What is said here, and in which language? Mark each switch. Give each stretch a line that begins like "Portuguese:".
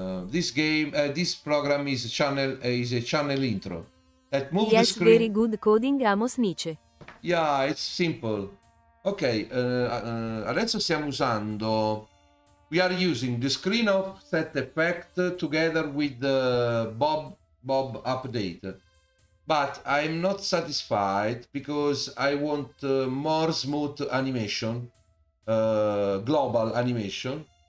English: This program is a channel intro that moves the Yes, screen. very good coding, amos niche. Yeah, it's simple.
Italian: Ok, adesso stiamo usando.
English: We are using the screen offset effect together with the Bob update. but I'm not satisfied because I want more smooth animation, global animation.